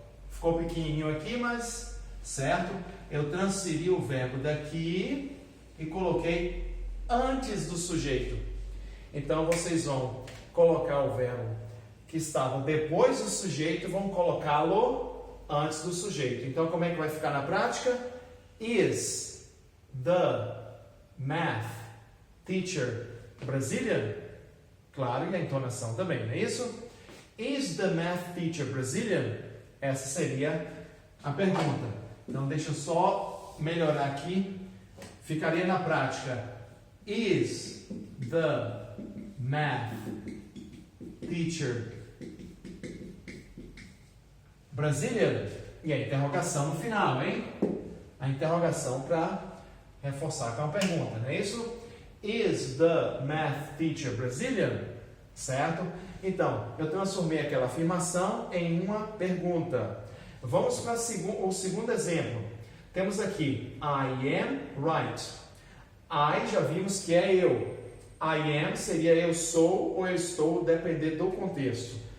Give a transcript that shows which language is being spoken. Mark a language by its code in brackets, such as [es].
[pt] Ficou pequenininho aqui, mas, certo? Eu transferi o verbo daqui e coloquei antes do sujeito. Então vocês vão colocar o verbo que estava depois do sujeito e vão colocá-lo antes do sujeito. Então como é que vai ficar na prática? [en] Is the math teacher Brazilian? [pt] Claro, e a entonação também, não é isso? [en] Is the math teacher Brazilian? [pt] Essa seria a pergunta. Então deixa eu só melhorar aqui. Ficaria na prática: [en] Is the math teacher Brazilian? [pt] E a interrogação no final, hein? A interrogação para reforçar com a pergunta, não é isso? [en] Is the math teacher Brazilian? [pt] Certo? Então, eu transformei aquela afirmação em uma pergunta. Vamos para o segundo exemplo. Temos aqui, [en] I am right. [pt] I já vimos que é eu. I am seria eu sou ou eu estou, depender do contexto.